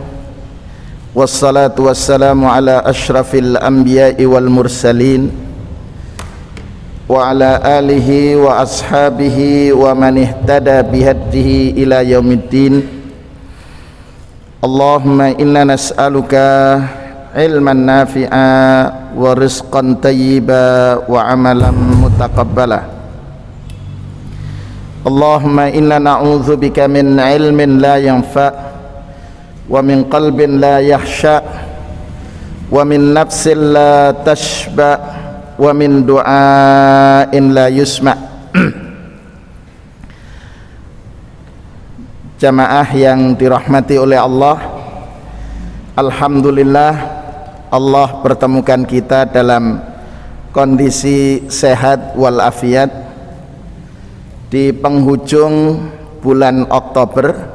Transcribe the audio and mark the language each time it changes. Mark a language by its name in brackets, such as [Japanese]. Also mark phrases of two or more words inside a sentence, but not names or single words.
[Arabic] والصلاة والسلام على أشرف الأنبياء والمرسلين وعلى آله وأصحابه ومن اهتدى بهديه إلى يوم الدين. اللهم إنا نسألك علما نافعا ورزقا طيبا وعملا متقبلا. اللهم إنا نعوذ بك من علم لا ينفع ومن قلب لا يخشع ومن نفس لا تشبع ومن دعاء لا يسمع'. [Indonesian] Jamaah yang dirahmati oleh Allah, alhamdulillah Allah pertemukan kita dalam kondisi sehat walafiat di penghujung bulan Oktober.